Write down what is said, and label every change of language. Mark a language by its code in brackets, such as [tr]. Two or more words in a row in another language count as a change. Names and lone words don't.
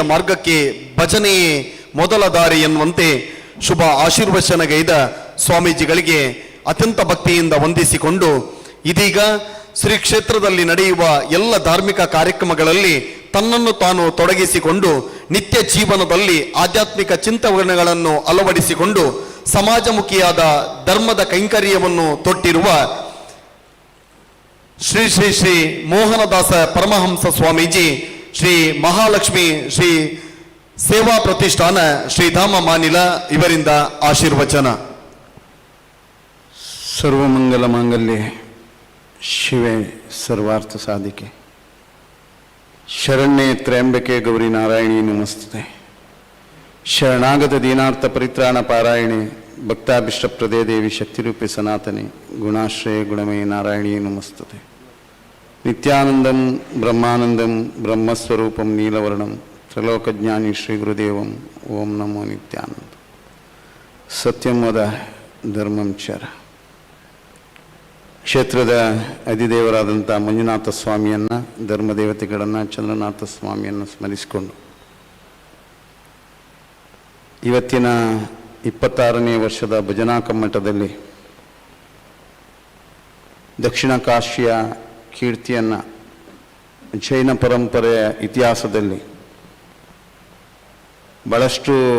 [kn] ಮಾರ್ಗಕ್ಕೆ ಭಜನೆಯೇ ಮೊದಲ ದಾರಿ ಎನ್ನುವಂತೆ ಶುಭ ಆಶೀರ್ವಚನಗೈದ ಸ್ವಾಮೀಜಿಗಳಿಗೆ ಅತ್ಯಂತ ಭಕ್ತಿಯಿಂದ ವಂದಿಸಿಕೊಂಡು ಇದೀಗ ಶ್ರೀ ಕ್ಷೇತ್ರದಲ್ಲಿ ನಡೆಯುವ ಎಲ್ಲ ಧಾರ್ಮಿಕ ಕಾರ್ಯಕ್ರಮಗಳಲ್ಲಿ ತನ್ನನ್ನು ತಾನು ತೊಡಗಿಸಿಕೊಂಡು ನಿತ್ಯ ಜೀವನದಲ್ಲಿ ಆಧ್ಯಾತ್ಮಿಕ ಚಿಂತನೆಗಳನ್ನು ಅಳವಡಿಸಿಕೊಂಡು ಸಮಾಜಮುಖಿಯಾದ ಧರ್ಮದ ಕೈಂಕರ್ಯವನ್ನು ತೊಟ್ಟಿರುವ ಶ್ರೀ ಶ್ರೀ ಶ್ರೀ ಮೋಹನದಾಸ ಪರಮಹಂಸ ಸ್ವಾಮೀಜಿ, ಶ್ರೀ ಮಹಾಲಕ್ಷ್ಮಿ ಶ್ರೀ ಸೇವಾ ಪ್ರತಿಷ್ಠಾನ ಶ್ರೀಧಾಮ ಮಾನಿಲ ಇವರಿಂದ ಆಶೀರ್ವಚನ. [sa] ಸರ್ವಮಂಗಲ ಮಾಂಗಲ್ಯೆ ಶಿವೆ ಸರ್ವಾರ್ಥ ಸಾಧಿಕೆ ಶರಣ್ಯೆ ತ್ರ್ಯಂಬಕೆ ಗೌರಿ ನಾರಾಯಣಿ ನಮಸ್ತುತೆ. ಶರಣಾಗತ ದೀನಾರ್ಥ ಪರಿತ್ರಾಣ ಪಾರಾಯಣೆ ಭಕ್ತಾಭಿಷ್ಟಪ್ರದೇ ದೇವಿ ಶಕ್ತಿರೂಪೆ ಸನಾತನೆ ಗುಣಾಶ್ರಯ ಗುಣಮಯ ನಾರಾಯಣಿ ನಮಸ್ತುತೆ. ನಿತ್ಯಾನಂದಂ ಬ್ರಹ್ಮಾನಂದಂ ಬ್ರಹ್ಮಸ್ವರೂಪಂ ನೀಲವರ್ಣಂ ತ್ರಲೋಕಜ್ಞಾನಿ ಶ್ರೀ ಗುರುದೇವಂ ಓಂ ನಮೋ ನಿತ್ಯಾನಂದ. ಸತ್ಯಂ ವದ ಧರ್ಮಂ ಚರ. [kn] ಕ್ಷೇತ್ರದ ಅಧಿದೇವರಾದಂಥ ಮಂಜುನಾಥ ಸ್ವಾಮಿಯನ್ನು, ಧರ್ಮದೇವತೆಗಳನ್ನು, ಚಂದ್ರನಾಥ ಸ್ವಾಮಿಯನ್ನು ಸ್ಮರಿಸಿಕೊಂಡು ಇವತ್ತಿನ 26ನೇ ವರ್ಷದ ಭಜನಾ ಕಮ್ಮಟದಲ್ಲಿ ದಕ್ಷಿಣ ಕಾಶಿಯ ಕೀರ್ತಿಯನ್ನು ಜೈನ ಪರಂಪರೆಯ ಇತಿಹಾಸದಲ್ಲಿ ಭಾಳಷ್ಟು